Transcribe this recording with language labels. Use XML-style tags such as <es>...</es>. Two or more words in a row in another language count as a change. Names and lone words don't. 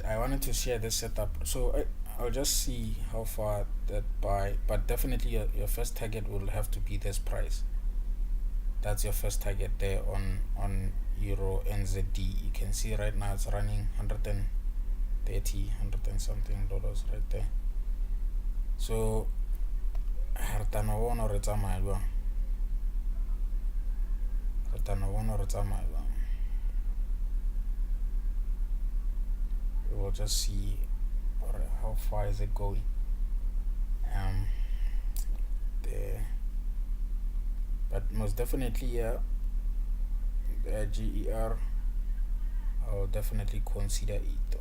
<en>I wanted to share this setup, so I'll just see how far that buy. But definitely, your first target will have to be this price. That's your first target there on Euro NZD. You can see right now it's running 130, 100 and something dollars right there.</en> <st>So re tano bona re tsamaya jwang. Re tano bona re tsamaya jwang.</st> <en>We'll just see how far is it going. There, but most definitely, the GER, I'll definitely consider it.</en>